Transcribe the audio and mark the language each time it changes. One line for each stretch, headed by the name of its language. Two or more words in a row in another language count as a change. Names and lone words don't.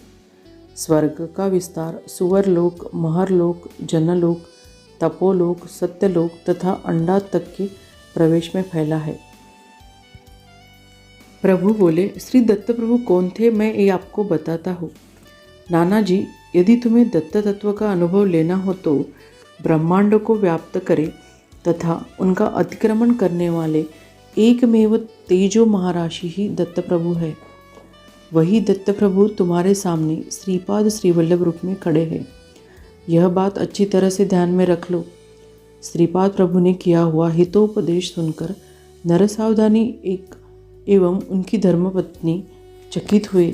Hindi: स्वर्ग का विस्तार सुवरलोक, महरलोक, जनलोक, तपोलोक, सत्यलोक तथा अंडा तक के प्रवेश में फैला है। प्रभु बोले, श्री दत्त प्रभु कौन थे, मैं ये आपको बताता हूँ। नाना जी, यदि तुम्हें दत्त तत्व का अनुभव लेना हो तो ब्रह्मांड को व्याप्त करे तथा उनका अतिक्रमण करने वाले एकमेव तेजो महाराशि ही दत्त प्रभु है। वही दत्त प्रभु तुम्हारे सामने श्रीपाद श्रीवल्लभ रूप में खड़े हैं। यह बात अच्छी तरह से ध्यान में रख लो। श्रीपाद प्रभु ने किया हुआ हितोपदेश सुनकर नरसावधानी एवं उनकी धर्मपत्नी चकित हुए।